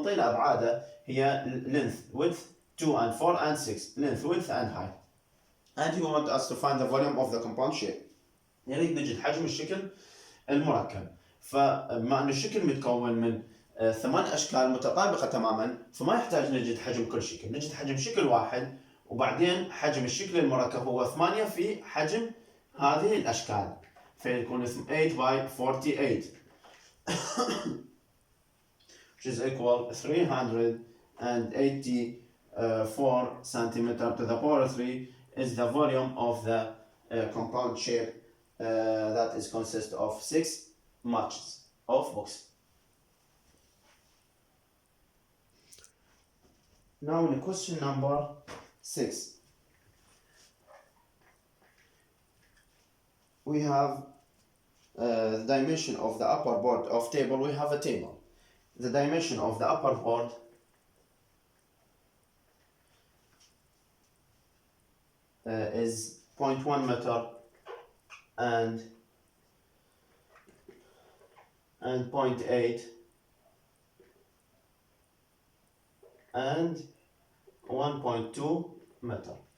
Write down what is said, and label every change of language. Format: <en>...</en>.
<ar>منطينا ابعاده هي</ar> <en>length, width 2 and 4 and 6. length, width and height. And he want us to find the volume of the compound shape.</en> <ar>نريد نجد حجم الشكل المركب. فمع أن الشكل متكون من ثمان أشكال متطابقة تماما، فما يحتاج نجد حجم كل شكل، نجد حجم شكل واحد، وبعدين حجم الشكل المركب هو 8 في حجم هذه الأشكال، فيكون 8 by 48</ar> <en>which is equal 384 centimeter to the power 3 is the volume of the compound shape that is consist of 6 matches of box. Now in question number 6, we have the dimension of the upper board of table. We have a table. The dimension of the upper board is 0.1 meter and 0.8 and 1.2 meter.</en>